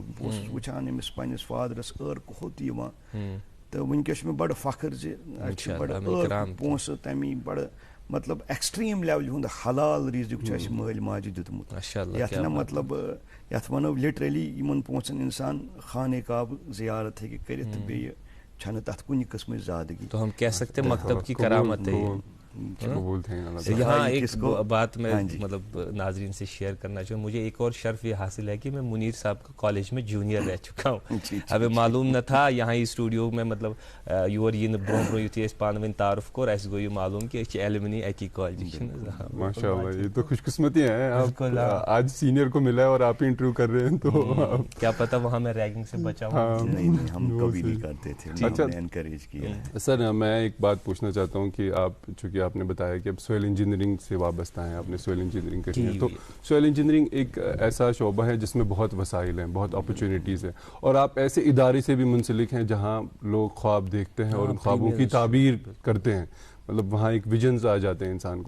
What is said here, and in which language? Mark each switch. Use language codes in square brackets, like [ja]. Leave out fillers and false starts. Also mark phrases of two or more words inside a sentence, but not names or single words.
[ks] بہٕ اوسُس وٕچھان أمِس پننِس فادرس ٲر کھوٚت یِوان. تہٕ وٕنکیٚس چھُ مےٚ بڑٕ فخر زِ اَسہِ چھِ بڑٕ ٲر پونٛسہٕ, تمی بڑٕ مطلب [en] extreme level [ks] ہُنٛد حلال رزق چھُ اَسہِ مٲلۍ ماجہِ دیُتمُت یَتھ نہ مطلب یَتھ وَنو لِٹرلی یِمن پونٛسن اِنسان خانہ کعبہ زیارت ہیٚکہِ کٔرِتھ تہٕ بیٚیہِ چھنہٕ تَتھ کُنہِ قٕسمٕچ زادگی. [ur] تو ہم کہہ سکتے مکتب کی کرامت ہے. یہاں ایک بات میں مطلب ناظرین سے شیئر کرنا چاہوں, مجھے ایک اور شرف یہ حاصل ہے کہ میں منیر صاحب کا کالج میں جونیئر رہ چکا ہوں. ہمیں معلوم نہ تھا یہاں اسٹوڈیو میں مطلب [ks] یور یہ برو برو یتھُے أسۍ پانہٕ ؤنۍ تعارف کوٚر اَسہِ گوٚو یہِ معلوم کہ أسۍ چھِ ایلمنی اکی کالجٕکۍ. [ur] ماشاء اللہ, یہ تو خوش قسمتی ہے, آپ آج سینئر کو ملا ہے اور آپ ہی انٹرویو کر رہے ہیں, تو کیا پتا وہاں میں ریگنگ سے بچا ہوں. نہیں ہم کبھی نہیں کرتے تھے, ہم نے انکریج کیا. سر میں ایک بات پوچھنا چاہتا ہوں کہ آپ چونکہ آپ نے بتایا کہ [en] soil engineering [ur] سے وابستہ ہیں, آپ نے [en] soil engineering [ur] کرنی ہے, تو [en] soil engineering [ur] ایک ایسا شعبہ ہے جس میں بہت وسائل ہیں, بہت اپرچونیٹیز ہیں, اور آپ ایسے ادارے سے بھی منسلک ہیں جہاں لوگ خواب دیکھتے ہیں اور ان خوابوں کی تعبیر کرتے ہیں, مطلب وہاں ایک ویژنز آ جاتے ہیں انسان کو.